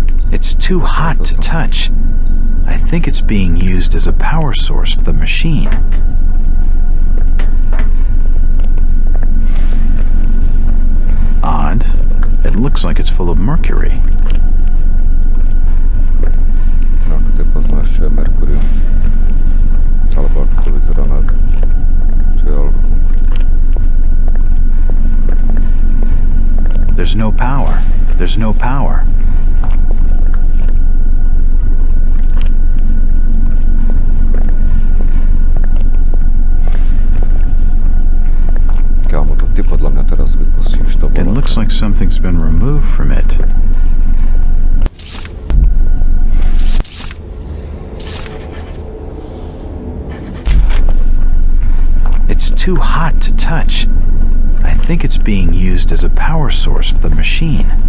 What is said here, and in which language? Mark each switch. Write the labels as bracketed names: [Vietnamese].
[English] It's too hot to touch. I think it's being used as a power source for the machine. Odd. It looks like it's full of mercury. [Slovak] No, ako ty poznáš, čo je Merkurium? Alebo ako to vyzerá na čielku? [English] There's no power. There's no power. [Slovak] Kámo, to ty podľa mňa teraz vypustíš to [English] It looks like something's been removed from it. It's too hot to touch. I think it's being used as a power source for the machine.